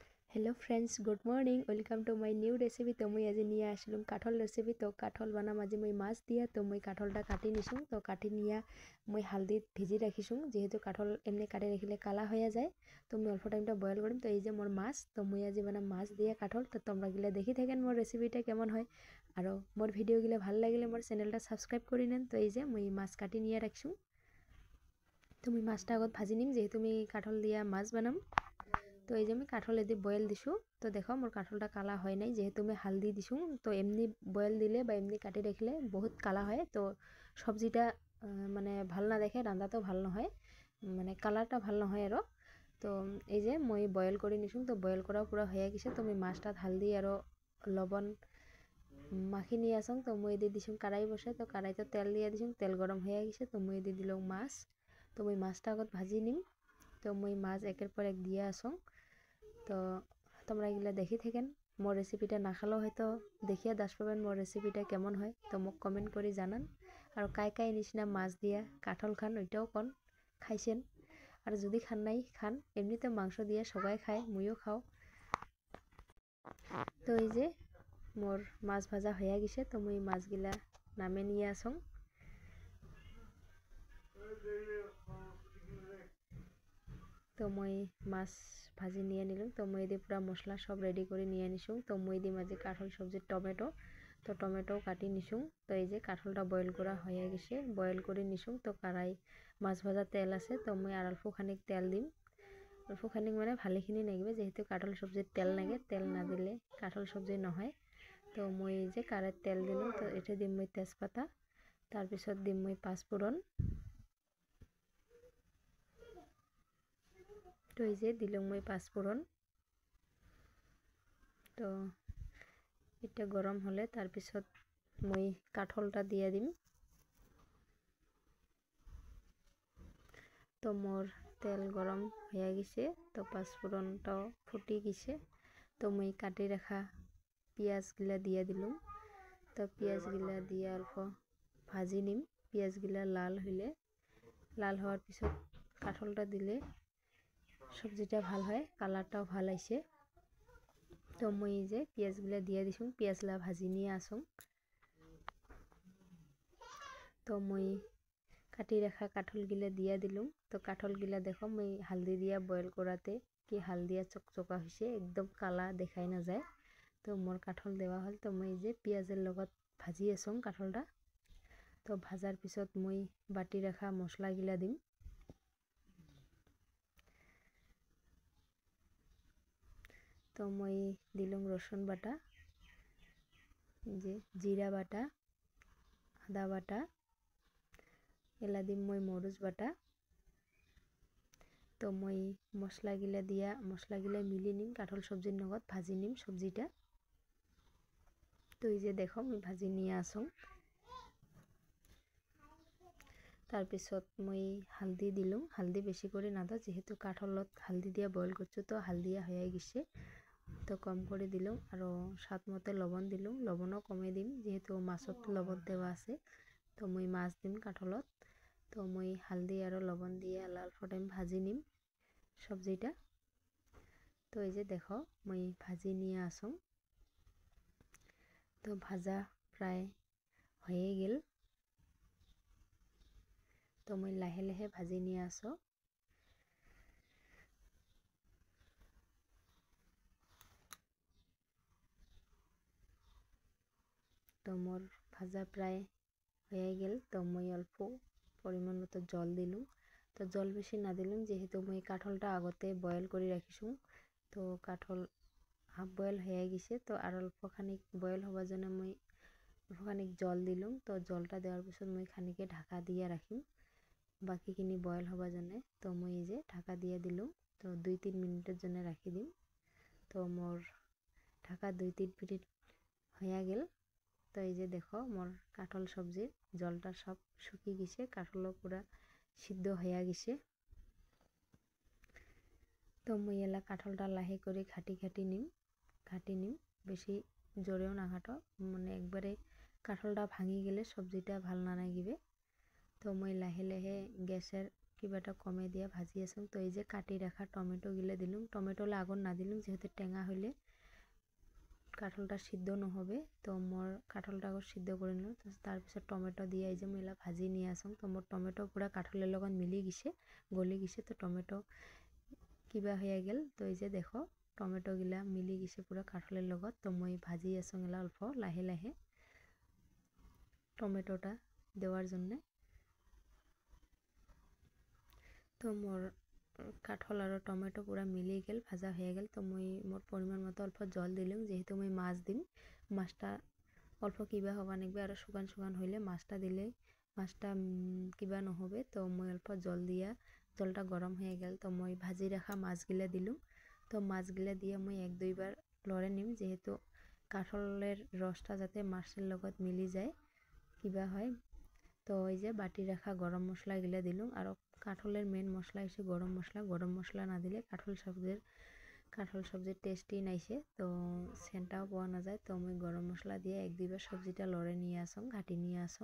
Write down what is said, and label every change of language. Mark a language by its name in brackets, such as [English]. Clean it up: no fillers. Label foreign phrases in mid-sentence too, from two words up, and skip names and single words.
[English] Hello friends good morning welcome to my new recipe. [Rangpuri] तो मुई आज निया आसलुम काठल रेसिपी। तो काठल बानाम आज मुई माछ दिया। तो मुई काठलटा काटी निसुं। तो काटी निया मुई हालदी भिजी राखिसुं जेहेतु काठल एमनि काटी राखिले काला हये जाए। तो मुई अल्प टाइमटा बयल करिम। तो এই যে मोर माछ। तो मुई आज बानाम माछ दिया काठल। तो तोमरा गिला देखि थाकेन मोर रेसिपिटा केमन हय आरो मोर भिडिओ गिला भालो लागिले मोर चैनेलटा सबस्क्राइब करि नेन। तो এই যে मुई माछ काटी निया राखिसुं। तो मुई माछटा आगत भाजी निम जेहेतु मुई काठल दिया माछ बानाम। तो এই যে আমি কাঠল এদি বয়েল দিছোঁ। তো দেখো মোর কাঠলটা কালা হয় নাই যেহেতু আমি হালদি দিছোঁ। তো এমনি বয়েল দিলে বা এমনি কাটি রাখলে বহুত কালা হয়। তো সবজিটা মানে ভাল না দেখে রান্নাতেও ভাল নহয়, মানে কালারটা ভাল নহয় আরও। তো এই যে মই বয়েল করে নিছোঁ। তো বয়েল করাও পুরা হয়ে গেছে। তো আমি মাছটা হালদি আরও লবণ মাখি নিয়ে আসং। তো মই এদি দিছোঁ কারাই বসে। তো কারাইতে তেল দিয়ে দিছোঁ, তেল গরম হয়ে গেছে। তো মই এদি দিলাম মাছ। তো মই মাছটা আগত ভাজি নিম। তো মই মাছ একের পর এক দিয়ে আসং। তো তোমরা এগুলা দেখি থাকেন। মোর রেসিপিটা না খালেও হয়তো দেখিয়া দাস পাবেন মোর রেসিপিটা কেমন হয়। তো মোক কমেন্ট করে জানান। আর কায় কায় নিচিনা মাছ দিয়া কাঠল খান ওইটাও কন খাইছেন। আর যদি খান নাই খান, এমনিতে মাংস দিয়ে সবাই খায়, মুইও খাও। তো এই যে মোর মাছ ভাজা হয়ে গেছে। তো মুই মাছগুলা নামে নিয়ে আসং। তো মই মাছ ভাজি নিয়ে নিলাম। তো মই দিয়ে পুরা মশলা সব রেডি করে নিয়ে নিছুং। তো মই দিয়ে মাঝে কাঠল সবজির টমেটো, তো টমেটো কাটি নিছুং। তো এই যে কাঠলটা বয়েল করা হয়ে গেছে, বয়েল করে নিছুং। তো কারাই মাছ ভাজা তেল আছে। তো মই আর অল্প খানিক তেল দিম। অল্প খানিক মানে ভালেখিনি লাগবে যেহেতু কাঠল সবজির তেল লাগে, তেল না দিলে কাঠল সবজি নহয়। তো মই এই যে কারাই তেল দিলাম। তো এটা দিম মই তেজপাতা, তারপিছত দিম মই পাঁচফোড়ন। তো এই যে দিলাম মই পাঁচফোড়ন। তো এটা গরম হলে তারপিছত মই কাঠলটা দিয়ে দিম। তো মোর তেল গরম হয়ে গেছে। তো পাঁচফোড়নটাও ফুটি গেছে। তো মই কাটি রাখা পেঁয়াজগুলা দিয়ে দিলাম। তো পেঁয়াজগুলা দিয়ে অল্প ভাজি নিম। পেঁয়াজগুলা লাল হইলে, লাল হওয়ার পিছত কাঠলটা দিলে সবজিটা ভাল হয়, কালারটাও ভাল আইছে। তো মই এই যে পেঁয়াজগুলা দিয়ে দিছুং, পেঁয়াজলা ভাজি নিয়ে আসুং। তো মই কাটি রাখা কাঠলগুলা দিয়ে দিলাম। তো কাঠলগুলা দেখো মই হালদি দিয়া বয়েল করাতে কি হালদিয়া চকচকা হয়েছে, একদম কালা দেখাই না যায়। তো মোর কাঠল দেওয়া হল। তো মই যে পেঁয়াজের লগত ভাজি আসুং কাঠলটা। তো ভাজার পিছত মই বাটি রাখা মশলাগুলা দিম। তো মই দিলাম রসুন বাটা, যে জিরা বাটা, আদা বাটা, এলা দিম মই মরিচ বাটা। তো মই মশলাগুলা দিয়া মশলাগুলা মিলি নিম, কাঠল সবজির লগত ভাজি নিম সবজিটা। তো এই যে দেখো মই ভাজি নিয়ে আসুং। তারপিছত মই হালদি দিলাম, হালদি বেশি করে না দাও যেহেতু কাঠলত হালদি দিয়া বয়েল করছো। তো হালদিয়া হয়ে গেছে, তো কম করে দিলাম। আর স্বাদ মতো লবণ দিলাম, লবণও কমে দিম যেহেতু মাছত লবণ দেওয়া আছে। তো মই মাছ দিম কাঠলত। তো মই হালদি আর লবণ দিয়ে অল্প টাইম ভাজি নিম সবজিটা। তো এই যে দেখো মই ভাজি নিয়ে আসুং। তো ভাজা প্রায় হয়ে গেল। তো মই লাহে লাহে ভাজি নিয়ে আসো। তো মোর ভাজা প্রায় হয়ে গেল। তো মই অল্প পরিমাণ মতো জল দিলুম। তো জল বেশি না দিলুম যেহেতু মই কাঠলটা আগতে বয়েল করে রাখিছুং। তো কাঠল হাফ বয়েল হয়ে গেছে। তো আর অল্প খানিক বয়েল হবার জন্য মই অল্প খানিক জল দিলুম। তো জলটা দেওয়ার পিছত মই খানিকে ঢাকা দিয়ে রাখিম বাকিখিনি বয়েল হবার জন্য। তো মই এই যে ঢাকা দিয়ে দিলুম। তো 2-3 মিনিটের জন্য রাখি দিম। তো মোর ঢাকা 2-3 মিনিট হয়ে গেল। তো এই যে দেখো মোর কাঠল সবজির জলটা সব শুকিয়ে গেছে, কাঠলও পুরা সিদ্ধ হয়ে গেছে। তো মই এলা কাঠলটা লাহে করে ঘাটি নিম, বেশি জোরেও না ঘাটো, মানে একবারে কাঠলটা ভাঙি গেলে সবজিটা ভাল না লাগিবে। তো মই লাহে লাহে গ্যাসের কিবাটা কমে দিয়া ভাজি আসুন। তো এই যে কাটি রাখা টমেটো গিলে দিলুম, টমেটোলে আগুন না দিলুম যেহেতু টেঙা হইলে কাঠলটা সিদ্ধ নহবে। তো মোর কাঠলটা আগত সিদ্ধ করে নিলাম, তারপিছত টমেটো দিয়ে এই যে মেলা ভাজি নিয়ে আসুন। তো মোর টমেটো পুরা কাঠলের লগত মিলি গেছে, গলি গেছে। তো টমেটো কিবা হয়ে গেল। তো এই যে দেখো টমেটো গিলা মিলি গেছে পুরা কাঠলের লগত। তো মই ভাজি আসুন এলা অল্প লাহে লাহে টমেটোটা দেওয়ার জন্যে। তো মোর কাঠল আর টমেটো পুরা মিলি গেল, ভাজা হয়ে গেল। তো মই মোর পরিমাণ মতো অল্প জল দিলাম, যেহেতু মই মাছ দিম। মাছটা অল্প কিবা হবা নাকবে, আর শুকান শুকান হইলে মাছটা দিলে মাছটা কিবা নহবে। তো মই অল্প জল দিয়া, জলটা গরম হয়ে গেল। তো মই ভাজি রাখা মাছগুলা দিলুম। তো মাছগুলা দিয়ে মই এক দুইবার লড়ে নিম, যেহেতু কাঠলের রসটা যাতে মাছের লগত মিলি যায় কিবা হয়। তো এই যে বাটি রাখা গরম মশলা এগুলা দিলুম। আর কাঠলের মেন মশলা হচ্ছে গরম মশলা। গরম মশলা না দিলে কাঠল সবজির টেস্টই নাইছে, তো সেন্টটাও পাওয়া না যায়। তো আমি গরম মশলা দিয়ে এক দুইবার সবজিটা লড়ে নিয়ে আসুন, ঘাটি নিয়ে আসুন।